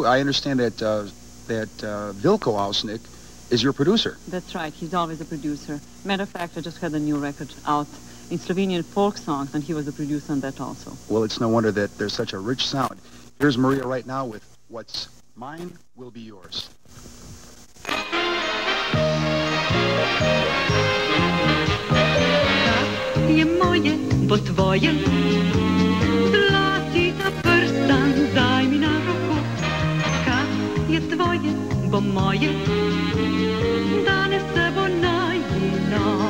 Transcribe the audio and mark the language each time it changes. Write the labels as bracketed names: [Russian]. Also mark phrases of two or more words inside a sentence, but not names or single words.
[English] I understand that Vilko Ausnik is your producer. That's right. He's always a producer. Matter of fact, I just had a new record out in Slovenian folk songs, and he was a producer on that also. Well, it's no wonder that there's such a rich sound. Here's Maria right now with What's Mine Will Be Yours. [Slovenian] Je moje, bo tvoje, zlatita prstan, daj mi na roko. Kak je tvoje, bo moje, danes se bo najino.